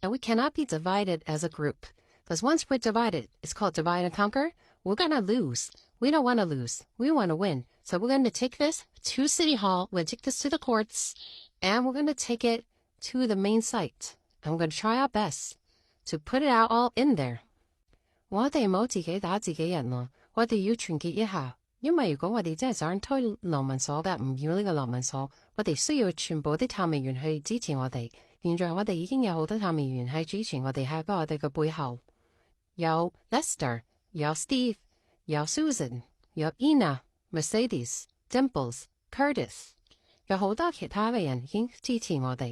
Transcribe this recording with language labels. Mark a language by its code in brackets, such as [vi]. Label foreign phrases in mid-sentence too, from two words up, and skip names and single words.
[en] And we cannot be divided as a group. Because once we're divided, it's called divide and conquer. We're going to lose. We don't want to lose. We want to win. So we're going to take this to City Hall. We're going to take this to the courts. And we're going to take it to the main site. And we're going to try our best to put it out all in there. [yue] 我哋唔好自己打自己人咯，我哋要團結一下。因為如果我哋真係想推流民所嘅，唔要呢個流民所，我哋需要全部啲探議員去支持我哋。現在我哋已經有好多探議員係支持我哋，喺我哋嘅背後。有 Lester， 有 Steve， 有 Susan， 有 Ina、Mercedes、Dimples、Curtis，有好多其他嘅人已經支持我哋。